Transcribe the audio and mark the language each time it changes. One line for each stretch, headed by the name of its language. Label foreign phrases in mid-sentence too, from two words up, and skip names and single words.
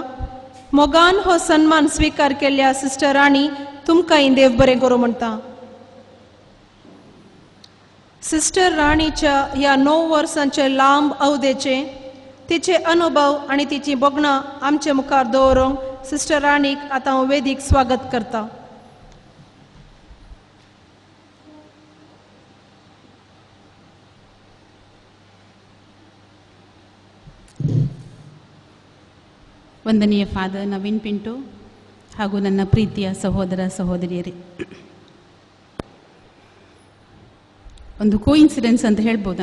Konkani: मोगान हो सन्मान स्वीकार केल्ल्या सिस्टर राणी तुमकांय देव बरें करूं म्हणटा. सिस्टर राणीच्या ह्या 9 वर्सांचे लांब अवधेचे तिचे अनुभव आणि तिची बोगणां आमचे मुखार दवरूंक सिस्टर राणीक आतां हांव वेदीक स्वागत करता.
Kannada: ವಂದನೀಯ ಫಾದರ್ ನವೀನ್ ಪಿಂಟೋ ಹಾಗೂ ನನ್ನ ಪ್ರೀತಿಯ ಸಹೋದರ ಸಹೋದರಿಯರೇ, ಒಂದು ಕೋಇನ್ಸಿಡೆನ್ಸ್ ಅಂತ ಹೇಳ್ಬೋದು.